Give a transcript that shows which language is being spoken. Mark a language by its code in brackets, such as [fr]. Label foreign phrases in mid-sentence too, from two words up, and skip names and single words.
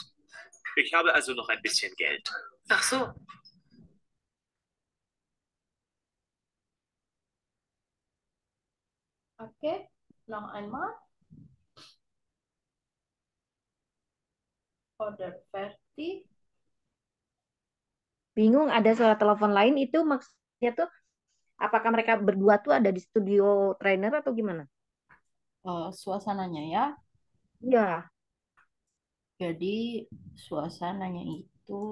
[de] Ich habe also noch ein bisschen Geld. Ach so. Oke, noch einmal. Oder fertig. [id] Bingung, ada suara telepon lain itu maksudnya tuh apakah mereka berdua tuh ada di studio trainer atau gimana? Suasananya ya. Ya. Jadi suasananya itu